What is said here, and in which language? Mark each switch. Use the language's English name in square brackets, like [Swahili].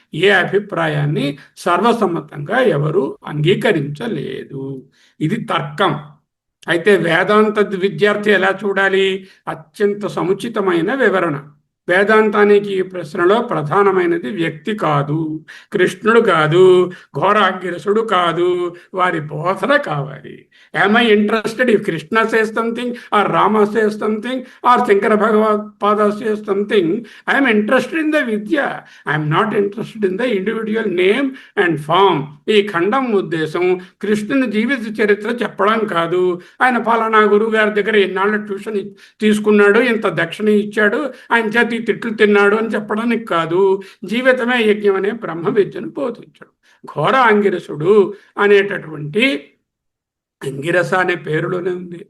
[Telugu] ఏ అభిప్రాయాన్ని సర్వసమ్మతంగా ఎవరు అంగీకరించలేదు. ఇది తర్కం. అయితే వేదాంత విద్యార్థి ఎలా చూడాలి? అత్యంత సముచితమైన వివరణ. వేదాంతానికి ఈ ప్రశ్నలో ప్రధానమైనది వ్యక్తి కాదు, కృష్ణుడు కాదు, ఘోరాంగిరసుడు కాదు, వారి బోధన కావాలి. [English] am I interested if Krishna says something or Rama says something or Shankara Bhagavad says something? I am interested in the vidya. I am not interested in the individual name and form. [Telugu] ఈ ఖండం ఉద్దేశం కృష్ణుని జీవిత చరిత్ర చెప్పడం కాదు, ఆయన ఫలానా గురువు గారి దగ్గర ఎన్నాళ్ళ ట్యూషన్ తీసుకున్నాడు, ఇంత దక్షిణ ఇచ్చాడు, ఆయన చేతి తిట్లు తిన్నాడు అని చెప్పడానికి కాదు. జీవితమే యజ్ఞం అనే బ్రహ్మ విద్యను బోధించడు. ఘోర అంగిరసుడు అనేటటువంటి, అంగిరస అనే పేరులోనే ఉంది.